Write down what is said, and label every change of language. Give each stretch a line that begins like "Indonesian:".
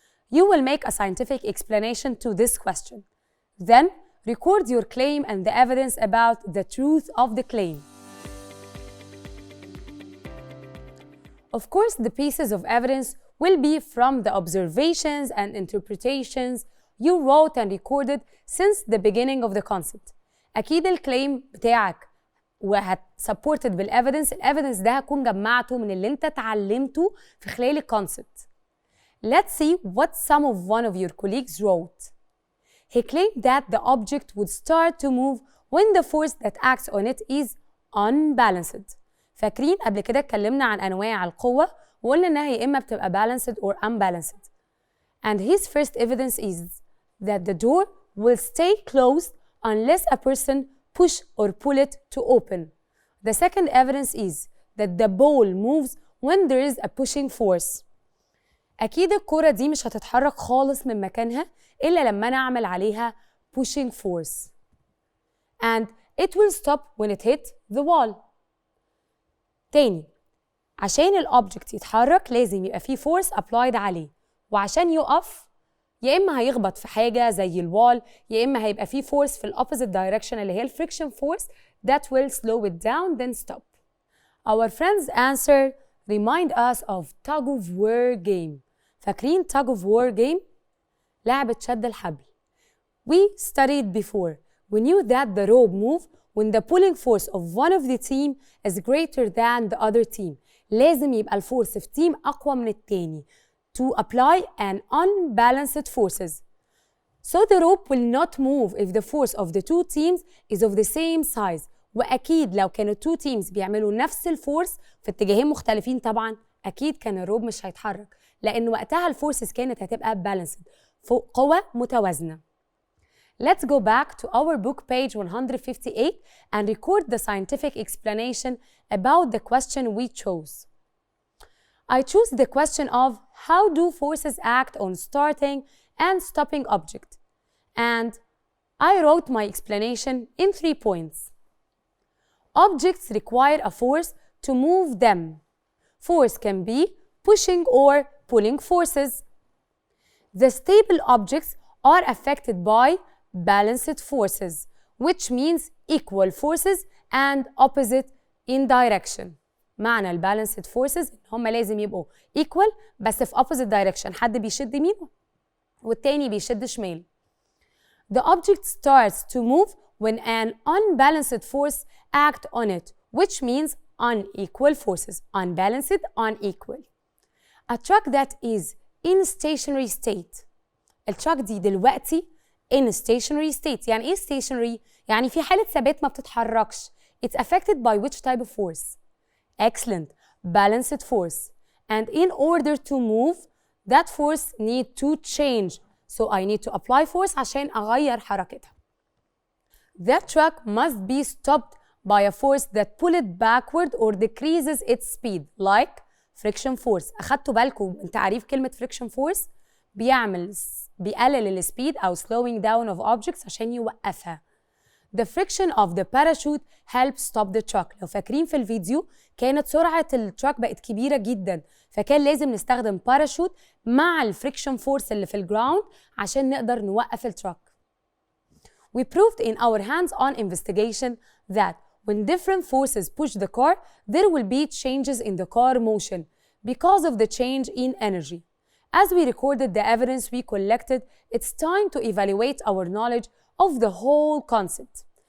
English: You will make a scientific explanation to this question. Then, record your claim and the evidence about the truth of the claim. Of course, the pieces of evidence will be from the observations and interpretations you wrote and recorded since the beginning of the concept.
Arabic: أكيد الكليم بتاعك supported بالevidence. الevidence ده هكون جمعته من اللي انت اتعلمته في خلال الconcept.
English: Let's see what some of one of your colleagues wrote. He claimed that the object would start to move when the force that acts on it is unbalanced.
Arabic: فاكرين قبل كده اتكلمنا عن أنواع القوة وقلنا إنها يا إما بتبقى
English: balanced or unbalanced. And his first evidence is that the door will stay closed unless a person push or pull it to open. The second evidence is that the ball moves when there is a pushing force.
Arabic: أكيد الكرة دي مش هتتحرك خالص من مكانها إلا لما أنا أعمل عليها pushing force.
English: And it will stop when it hit the wall.
Arabic: تاني، عشان الأوبجكت يتحرك لازم يبقى فيه force applied عليه، وعشان يقف يا إما هيخبط في حاجة زي الوال، يا إما هيبقى فيه force في opposite direction اللي هي
English: friction force that will slow it down then stop. Our friend's answer remind us of tug of war game.
Arabic: فاكرين tug of war game؟ لعبة شد الحبل.
English: We studied before. We knew that the rope move when the pulling force of one of the team is greater than the other team.
Arabic: لازم يبقى الفورس في تيم أقوى من التاني
English: to apply an unbalanced forces. So the rope will not move if the force of the two teams is of the same size.
Arabic: وأكيد لو كانوا two teams بيعملوا نفس الفورس في اتجاهين مختلفين طبعا أكيد كان الروب مش هيتحرك لأن وقتها الفورسز كانت هتبقى balanced قوة متوازنة.
English: Let's go back to our book page 158 and record the scientific explanation about the question we chose. I choose the question of how do forces act on starting and stopping object, and I wrote my explanation in 3 points. Objects require a force to move them. Force can be pushing or pulling forces. The stable objects are affected by balanced forces, which means equal forces and opposite in direction.
Arabic: معنى البالانسد forces إن هما لازم يبقوا equal بس في opposite direction. حد بيشد يمين والتاني بيشد شمال.
English: The object starts to move when an unbalanced force acts on it, which means unequal forces. Unbalanced, unequal. A truck that is in stationary state.
Arabic: التراك دي دلوقتي in stationary state. يعني ايه stationary؟ يعني في حالة ثبات ما بتتحركش.
English: It's affected by which type of force? Excellent. Balanced force. And in order to move, that force need to change. So I need to apply force
Arabic: عشان أغير حركتها.
English: That truck must be stopped by a force that pull it backward or decreases its speed, like friction force.
Arabic: أخدتوا بالكم من تعريف كلمة friction force؟ بيقلل السبيد أو slowing down of objects عشان يوقفها.
English: The friction of the parachute helps stop the truck.
Arabic: لو فاكرين في الفيديو كانت سرعة التراك بقت كبيرة جدا فكان لازم نستخدم باراشوت مع الفريكشن فورس اللي في الجراوند عشان نقدر نوقف التراك.
English: We proved in our hands-on investigation that when different forces push the car, there will be changes in the car motion because of the change in energy. As we recorded the evidence we collected, it's time to evaluate our knowledge of the whole concept.